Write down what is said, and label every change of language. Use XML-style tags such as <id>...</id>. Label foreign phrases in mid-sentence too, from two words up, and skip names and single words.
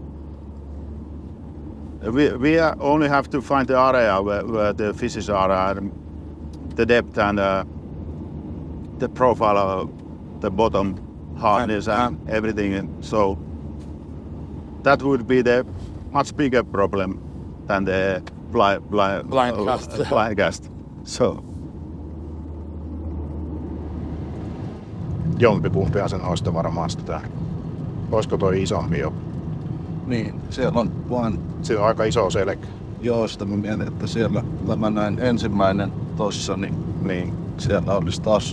<en>We only have to find the area where the fishes are, the depth and the profile of the bottom hardness and everything. So that would be the much bigger problem than the blind cast. So.</en> <fi>Jompikumpihan sen noista varmaan sitä. Olisiko toi isompi jo? Niin, siellä on vaan... Siinä on aika iso selkä. Joo, sitä mä mietin, että siellä tämä näin ensimmäinen tossa, niin siellä olisi taas...</fi>